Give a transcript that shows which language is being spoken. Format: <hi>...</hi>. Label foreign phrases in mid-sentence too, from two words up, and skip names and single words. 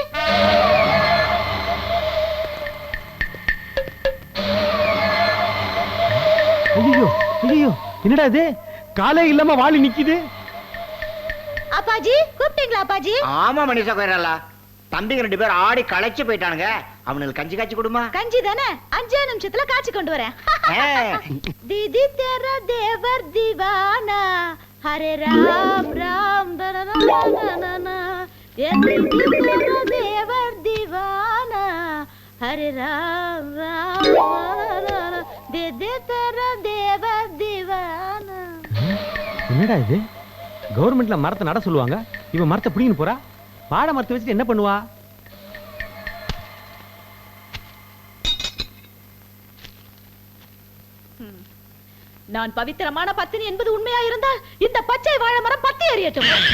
<ta>ஐயோ ஐயோ, என்னடா இது காலே இல்லாம வாளி நிக்குது. அப்பாஜி கூப்பிட்டீங்களா அப்பாஜி? ஆமா மனிஷா கோயிராலா, தம்பிங்க 2 பேர் ஆடி களைச்சு போயிட்டானுங்க. அவனுக்கு கஞ்சி காய்ச்சி கொடுமா. கஞ்சி தானே, 5 நிமிஷத்துல காய்ச்சி கொண்டு வரேன்.</ta> <hi>दीदी तेरा देवर दीवाना हरे राम राम दना ये दीदी तेरा देवर दीवाना हरे राम राम दीदी तेरा देवर दीवाना.</hi> <ta>என்னடா இது, கவர்மெண்ட்ல மரத்தை நட சொல்லுவாங்க, இவன் மரத்தை பிடிங்கன்னு போறா. வாழை மரத்தை வச்சுட்டு என்ன பண்ணுவா? நான் பவித்திரமான பத்தினி என்பது உண்மையா இருந்தால் இந்த பச்சை வாழை மரம் பத்தி எறியட்டும்.</ta>